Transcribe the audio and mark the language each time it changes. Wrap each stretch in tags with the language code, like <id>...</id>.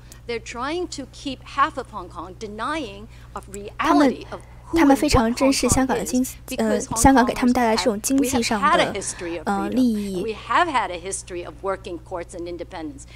<en>They're trying to keep half of Hong Kong denying of</en> <zh>他们非常珍视香港的香港给他们带来这种经济上的利益。</zh> <en>We have had a history of working courts and independence.</en>